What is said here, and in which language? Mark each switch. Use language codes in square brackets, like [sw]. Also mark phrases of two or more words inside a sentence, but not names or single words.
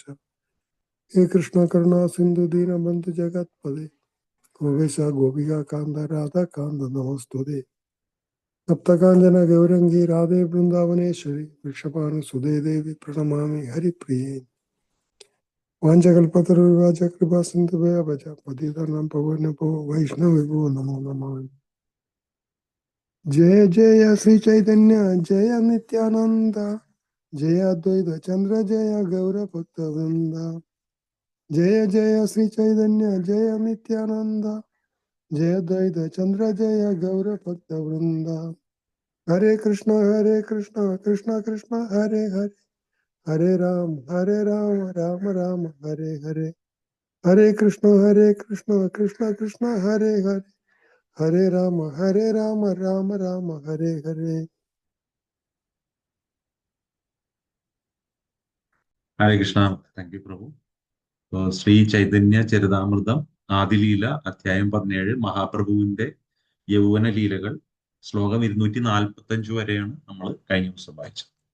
[sa] ഹേ കൃഷ്ണ കരുണാ സിന്ധു ദീനബന്ധു ജഗത്പദേ ഗോപേശ ഗോപിക കാന്ത രാധാകാന്ത നമസ്തുതേ. സപ്തകാഞ്ചന ഗൗരംഗി രാധേ വൃന്ദാവനേശ്വരി വൃക്ഷപാന സുതേ ദേവി പ്രണമാമി ഹരിപ്രിയേ. വാഞ്ചകൽപതരുവാച കൃപാ സിന്ധുവേ ഭജ പതിതനാം പവനപോ വൈഷ്ണവോ നമോ നമഃ. जय जय श्री चैतन्य जय नित्यानंद जय अद्वैत चंद्र जय गौर भक्त वृंद. जय जय श्री चैतन्य जय नित्यानंद जय अद्वैत चंद्र जय गौर भक्त वृंद. हरे कृष्ण कृष्ण कृष्ण हरे हरे हरे राम राम राम हरे हरे. हरे कृष्ण कृष्ण कृष्ण हरे हरे हरे राम राम राम हरे हरे. [ml] ഹരേ കൃഷ്ണ. [en] thank you [ml] പ്രഭു. ശ്രീ ചൈതന്യ ചരിതാമൃതം ആദിലീല അധ്യായം 17 മഹാപ്രഭുവിന്റെ യൗവന ലീലകൾ ശ്ലോകം 245 വരെയാണ് നമ്മൾ കഴിഞ്ഞ ദിവസം വായിച്ചത്.